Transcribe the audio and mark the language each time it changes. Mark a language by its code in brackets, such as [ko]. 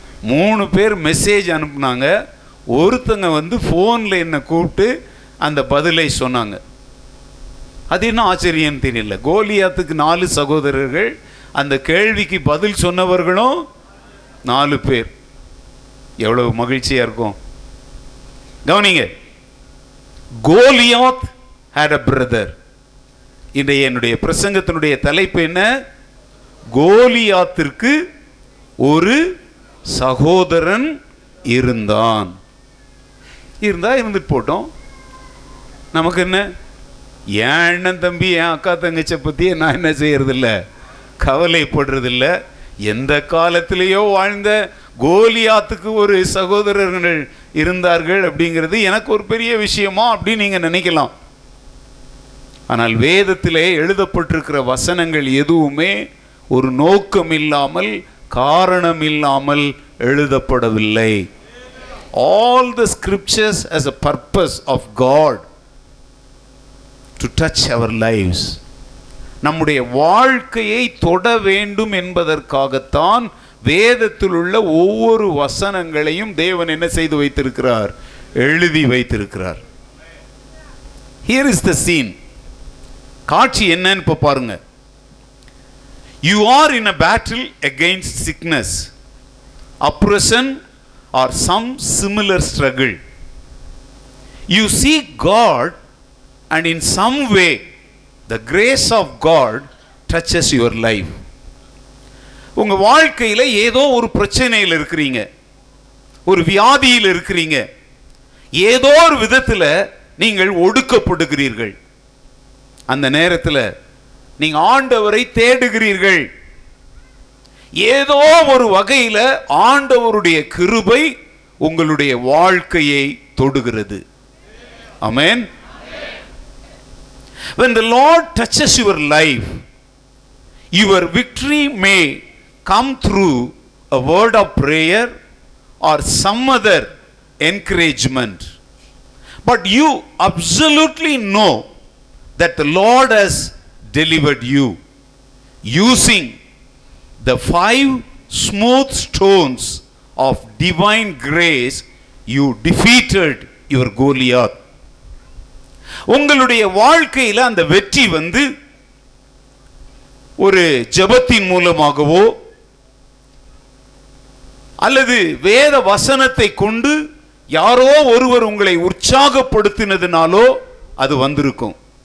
[ta] 3 பேர் மெசேஜ் அனுப்புனாங்க. ஒருத்தங்க வந்து ஃபோனில் என்னை கூப்பிட்டு அந்த பதிலை சொன்னாங்க. அது என்ன ஆச்சரியன்னு தெரியல. கோலியாத்துக்கு 4 சகோதரர்கள், அந்த கேள்விக்கு பதில் சொன்னவர்களும் 4 பேர். எவ்வளவு மகிழ்ச்சியாக இருக்கும். [en] கவனிங்க, Goliath had a brother. [ta] இன்றைய என்னுடைய பிரசங்கத்தினுடைய தலைப்பு என்ன? கோலியாத்திற்கு ஒரு சகோதரன் இருந்தான். இருந்துட்டு போட்டோம், நமக்கு என்ன? என் அண்ணன் தம்பி என் அக்கா தங்கச்சை பற்றி நான் என்ன செய்யறதில்ல, கவலைப்படுறதில்ல. எந்த காலத்திலேயோ வாழ்ந்த கோலியாத்துக்கு ஒரு சகோதரர்கள் இருந்தார்கள் அப்படிங்கிறது எனக்கு ஒரு பெரிய விஷயமா அப்படின்னு நீங்கள் நினைக்கலாம். ஆனால் வேதத்திலே எழுதப்பட்டிருக்கிற வசனங்கள் எதுவுமே ஒரு நோக்கம் இல்லாமல் காரணம் இல்லாமல் எழுதப்படவில்லை. [en] All the scriptures has a purpose of God to touch our lives. [ta] நம்முடைய வாழ்க்கையை தொட வேண்டும் என்பதற்காகத்தான் வேதத்தில் உள்ள ஒவ்வொரு வசனங்களையும் தேவன் என்ன செய்து வைத்திருக்கிறார்? எழுதி வைத்திருக்கிறார். [en] Here is the scene. [ta] காட்சி என்னன்னு இப்ப பாருங்க. [en] You are in a battle against sickness, oppression or some similar struggle. You seek God and in some way the grace of God touches your life. [ta] உங்க வாழ்க்கையில ஏதோ ஒரு பிரச்சனையில் இருக்கிறீங்க, ஒரு வியாதியில் இருக்கிறீங்க, ஏதோ ஒரு விதத்தில் நீங்கள் ஒடுக்கப்படுகிறீர்கள். அந்த நேரத்தில் நீங்க ஆண்டவரை தேடுகிறீர்கள். ஏதோ ஒரு வகையில் ஆண்டவருடைய கிருபை உங்களுடைய வாழ்க்கையை தொடுகிறது. ஆமென். [en] When the Lord touches your life, your victory may come through a word of prayer or some other encouragement, but you absolutely know that the Lord has delivered you using the 5 smooth stones of divine grace. You defeated your Goliath. [ta] உங்களுடைய வாழ்க்கையில் அந்த வெற்றி வந்து ஒரு ஜெபத்தின் மூலமாகவோ அல்லது வேத வசனத்தை கொண்டு யாரோ ஒருவர் உங்களை உற்சாகப்படுத்தினதுனாலோ அது வந்திருக்கும்.